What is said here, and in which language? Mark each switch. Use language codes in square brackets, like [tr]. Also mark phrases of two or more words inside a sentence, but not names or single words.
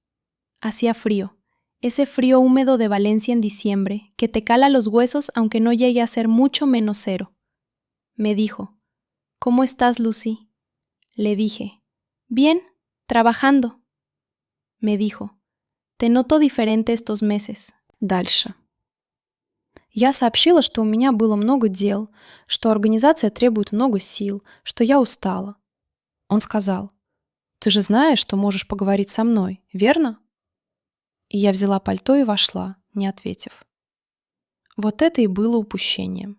[es] Hacía frío, ese frío húmedo de Valencia en diciembre que te cala los huesos aunque no llegue a ser mucho menos 0. Me dijo, «¿Cómo estás, Lucy?» Le dije, «Bien, trabajando». Me dijo, «Te noto diferente estos meses». [ru] Дальше. Я сообщила, что у меня было много дел, что организация требует много сил, что я устала. Он сказал, «Ты же знаешь, что можешь поговорить со мной, верно?» И я взяла пальто и вошла, не ответив. Вот это и было упущением.